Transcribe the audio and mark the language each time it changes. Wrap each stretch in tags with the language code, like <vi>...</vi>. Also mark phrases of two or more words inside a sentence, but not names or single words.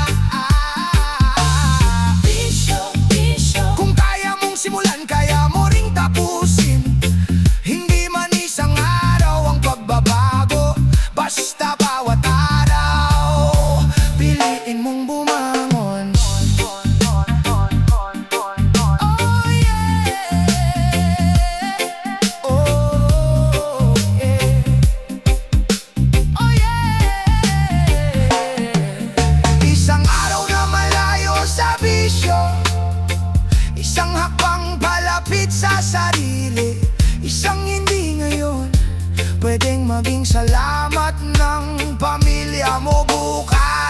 <tl>Bisyo, bisyo. Kung kaya mong simulan, kaya mo ring tapusin. Hindi man isang araw ang pagbabago, basta bawat araw piliin mong bumangon.</tl> <en>Oh yeah, oh yeah, oh yeah.</en> <tl>Isang araw na malayo sa bisyo, isang hakbang palapit sa sarili, isang hindi ngayon pwedeng maging salamat ng pamilya mo bukas.</tl>